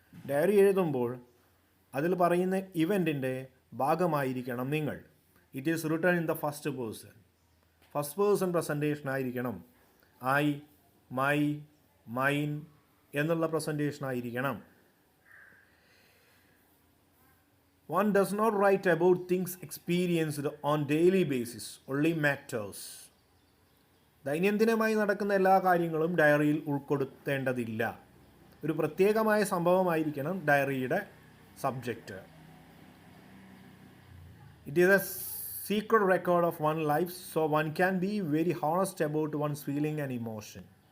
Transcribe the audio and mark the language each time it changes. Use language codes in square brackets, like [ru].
[ml] Diary എഴുതുമ്പോൾ അതിൽ പറയുന്ന ഇവൻറ്റിൻ്റെ ഭാഗമായിരിക്കണം നിങ്ങൾ. [en] It is written in the first person. [ml] First person presentation ആയിരിക്കണം. ഐ, മൈ, മൈൻ എന്നുള്ള പ്രസൻറ്റേഷൻ ആയിരിക്കണം. [en] One does not write about things experienced on daily basis, only matters. [ml] ദൈനംദിനമായി നടക്കുന്ന എല്ലാ കാര്യങ്ങളും ഡയറിയിൽ ഉൾപ്പെടുത്തേണ്ടതില്ല. ഒരു പ്രത്യേകമായ സംഭവമായിരിക്കണം ഡയറിയുടെ subject. [en] It is a secret record of one life, so one can be very honest about one's feeling and emotion.